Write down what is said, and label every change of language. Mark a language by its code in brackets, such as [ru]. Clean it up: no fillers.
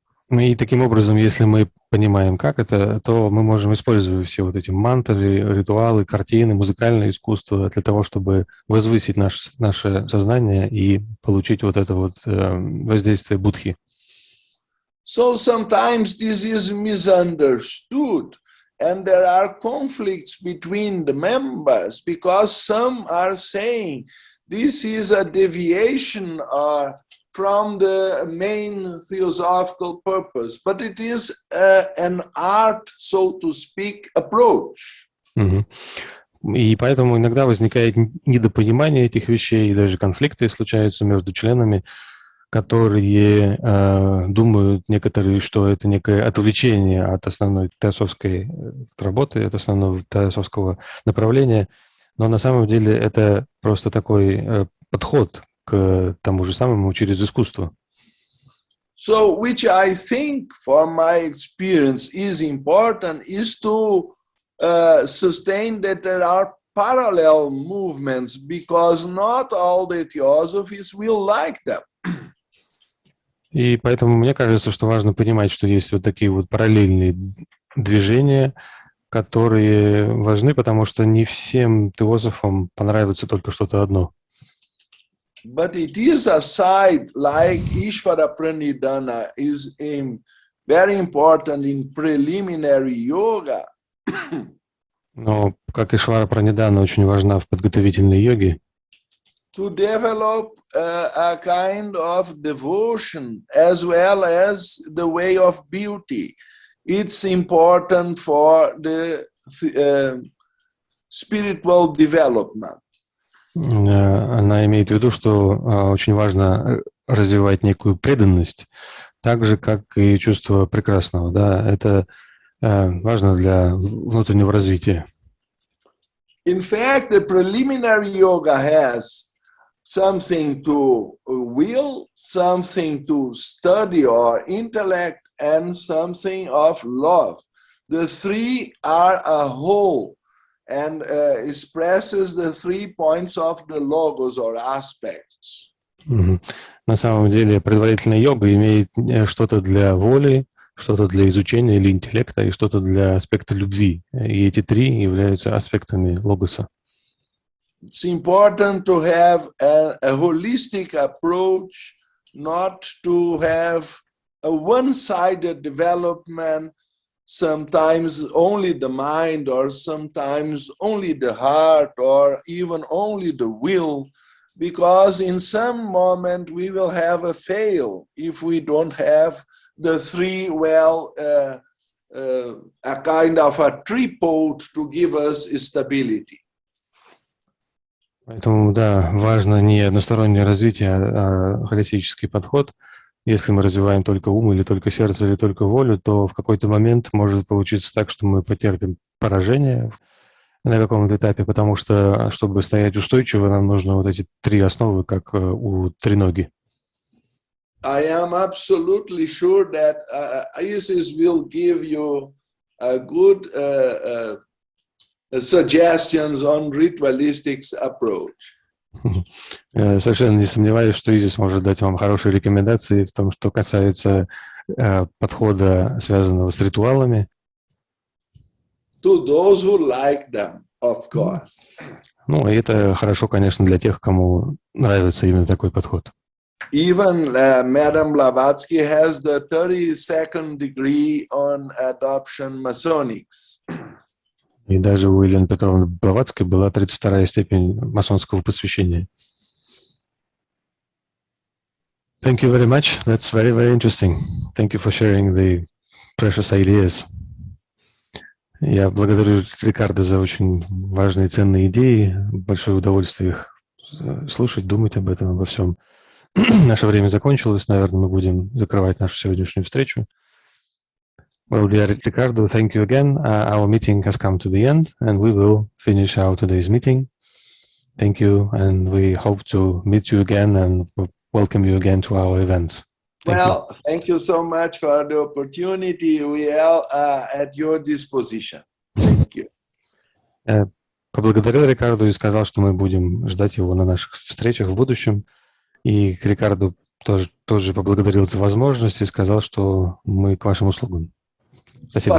[ru] И таким образом, если мы понимаем, как это, то мы можем использовать все вот эти мантры, ритуалы, картины, музыкальное искусство для того, чтобы возвысить наше сознание и получить вот это вот воздействие будхи. [en] So sometimes this is misunderstood and there are conflicts between the members because some are saying this is a deviation from the main theosophical purpose, but it is an art, so to speak, approach. [ru] И поэтому иногда возникает недопонимание этих вещей, и даже конфликты случаются между членами, которые думают некоторые, что это некое отвлечение от основной теософской работы, от основного теософского направления, но на самом деле это просто такой подход к тому же самому через искусство. [en] So, which I think, from my experience, is important, is to sustain that there are parallel movements, because not all the theosophies will like them. [ru] И поэтому мне кажется, что важно понимать, что есть вот такие вот параллельные движения, которые важны, потому что не всем теософам понравится только что-то одно. [en] But it is a side like Ishvara Pranidhana is very important in preliminary yoga. [ru] Но как Ишвара Пранидхана очень важна в подготовительной йоге, [en] to develop a kind of devotion as well as the way of beauty. It's important for the spiritual development. [ru] Она имеет в виду, что очень важно развивать некую преданность, так же, как и чувство прекрасного. Да? Это важно для внутреннего развития. [en] In fact, the preliminary yoga has something to will, something to study or intellect, and something of love. The three are a whole and expresses the 3 points of the logos or aspects. [ru] На самом деле предварительная йога имеет что-то для воли, что-то для изучения или интеллекта и что-то для аспекта любви. И эти три являются аспектами логоса. [en] It's important to have a holistic approach, not to have a one-sided development, sometimes only the mind, or sometimes only the heart, or even only the will, because in some moment we will have a fail if we don't have the three a kind of a tripod to give us stability. [ru] Поэтому, да, важно не одностороннее развитие, а холистический подход. Если мы развиваем только ум, или только сердце, или только волю, то в какой-то момент может получиться так, что мы потерпим поражение на каком-то этапе, потому что, чтобы стоять устойчиво, нам нужно вот эти три основы, как у треноги. [en] I am absolutely sure that Isis will give you a good suggestions on ritualistic approach. [ru] Совершенно не сомневаюсь, что Изис может дать вам хорошие рекомендации в том, что касается подхода, связанного с ритуалами. [en] To those who like them, of course. [ru] Ну, и это хорошо, конечно, для тех, кому нравится именно такой подход. [en] Even Madam Blavatsky has the 32nd degree on adoption Masonics. [ru] И даже у Елены Петровны Блаватской была 32-я степень масонского посвящения. [en] Thank you very much. That's very, very interesting. Thank you for sharing the precious ideas. [ru] Я благодарю Рикардо за очень важные, ценные идеи. Большое удовольствие их слушать, думать об этом, обо всем. Наше время закончилось. Наверное, мы будем закрывать нашу сегодняшнюю встречу. [en] Well, dear Ricardo, thank you again. Our meeting has come to the end, and we will finish our today's meeting. Thank you, and we hope to meet you again and welcome you again to our events. Thank you so much for the opportunity. We are at your disposition. Thank you. [ru] Поблагодарил Рикарду и сказал, что мы будем ждать его на наших встречах в будущем. И Рикарду тоже поблагодарил за возможность и сказал, что мы к вашим услугам. Спасибо.